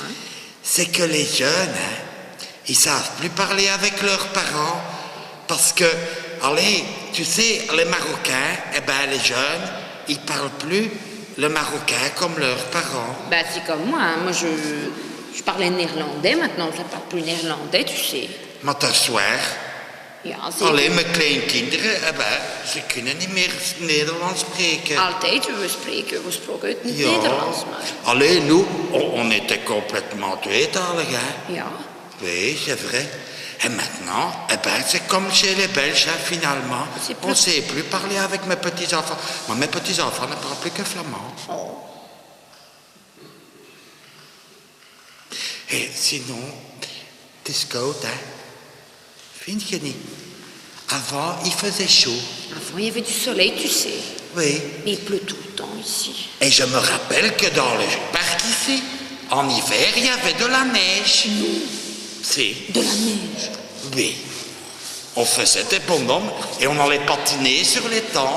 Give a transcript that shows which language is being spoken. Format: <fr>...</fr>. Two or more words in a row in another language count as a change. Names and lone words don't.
<fr>C'est que les jeunes, ils savent plus parler avec leurs parents parce que, allez, tu sais, les Marocains, eh ben les jeunes, ils parlent plus le marocain comme leurs parents. Bah, c'est comme moi. Hein. Moi, je parlais néerlandais. Maintenant, je parle plus néerlandais, tu sais.</fr> <nl>Maar dat is waar. Ja, zeker. Alleen mijn kleinkinderen, ze kunnen niet meer Nederlands spreken. Altijd, we spraken het Ja. Nederlands, maar...</nl> <fr>Alleen nous, on était complètement tweetalig, hein.</fr> <nl>Ja.</nl> <fr>Oui, c'est vrai. Et maintenant, c'est comme chez les Belges, hein, finalement. C'est On plus- ne sait plus parler avec mes petits-enfants. Moi, mes petits-enfants ne parlent plus que flamand. Oh. Et sinon,</fr> <nl>het is koud, hein. Vind je niet?</nl> <fr>Avant, il faisait chaud. Avant, il y avait du soleil, tu sais. Oui. Mais il pleut tout le temps ici. Et je me rappelle que dans le parc ici, en hiver, il y avait de la neige. Si. De la neige. Oui. On faisait des bonhommes et on allait patiner sur les temps.</fr>